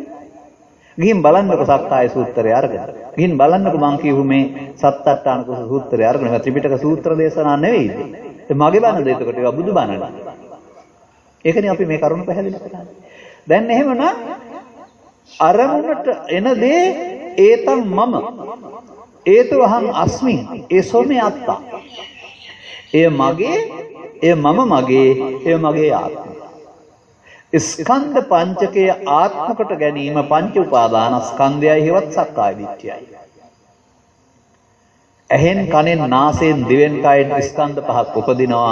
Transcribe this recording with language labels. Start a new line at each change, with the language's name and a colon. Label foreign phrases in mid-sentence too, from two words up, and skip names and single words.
Sinhala: ගිහින් බලන්නකො සත්තාය සූත්‍රය අරගෙන. ගිහින් බලන්නකො මං කියපු මේ සත්තට්ඨාන සූත්‍රය අරගෙන මේ ත්‍රිපිටක සූත්‍ර දේශනා නෙවෙයිද? ඒ මගේ බණද එතකොට ඒවා බුදු බණද? ඒකනේ අපි මේ කරුණ පැහැදිලි කරන්නේ. දැන් එහෙමනම් අරමුණට එන දේ
Pali: ඒතම් මම ඒතු අහං අස්මින් ඒසෝ මේ අත්තා.
Sinhala: එය මගේ, එය මම මගේ, එය මගේ ආත්මය. ස්කන්ධ පංචකයේ ආත්ම කොට ගැනීම පංච උපාදානස්කන්ධයයි හේවත් සක්කාය දිට්ඨියයි. ඇහෙන් කනෙන් නාසයෙන් දිවෙන් කයෙන් ස්කන්ධ පහක් උපදිනවා.